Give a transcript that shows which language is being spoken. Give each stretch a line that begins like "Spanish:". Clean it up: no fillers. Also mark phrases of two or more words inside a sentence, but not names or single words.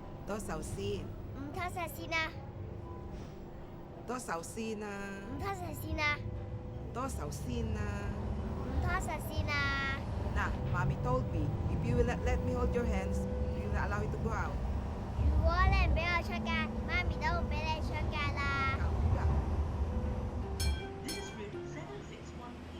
Cantonese: 多首先，唔偷食先啊！多首先啦，唔偷食先啊！多首先啦。唔偷食先啊！
English: 嗱 ，Mommy told me if you will let me hold your hands, you will allow you to go out.
Cantonese: 如果你唔俾我出街，媽咪都唔俾你出街啦。
English: District 761P.